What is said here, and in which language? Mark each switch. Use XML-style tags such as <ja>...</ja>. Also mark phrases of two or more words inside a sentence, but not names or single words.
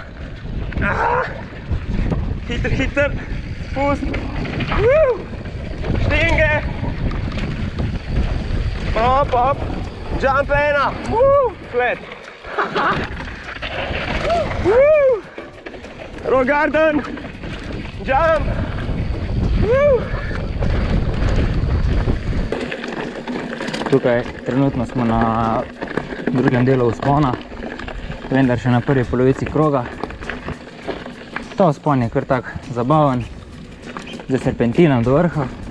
<sl>Hiter, spust. Štenge. Hop, jump ena.</sl> <en>Flat. Rock garden. Jump.</en> <sl>Tukaj trenutno smo na drugem delu vzpona, vendar še na prvi polovici kroga. Ta vzpon je kar tak zabaven, z serpentinom do vrha.</sl>